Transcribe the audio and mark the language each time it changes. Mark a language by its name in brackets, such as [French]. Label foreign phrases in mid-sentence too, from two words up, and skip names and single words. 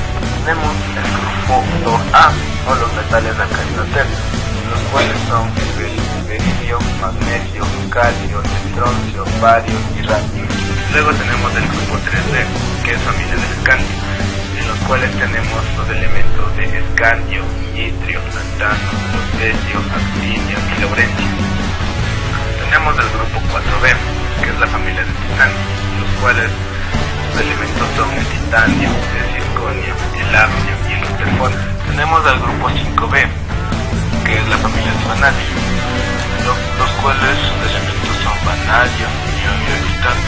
[Spanish] Tenemos el grupo 2A, o los metales alcalinos tercios, los cuales son el berilio, magnesio, calcio, estroncio, bario y radio. Luego tenemos el grupo 3B, que es familia del escandio, en los cuales tenemos los elementos de escandio, ytrio, lantano, lutecio, actinio y laurencio. Tenemos el grupo 4B, que es la familia del titanio, los cuales los elementos son el titanio, el circonio, el hafnio y el rutherford. Tenemos al grupo 5B, que es la familia del vanadio, los cuales sus elementos son vanadio, niobio y titanio.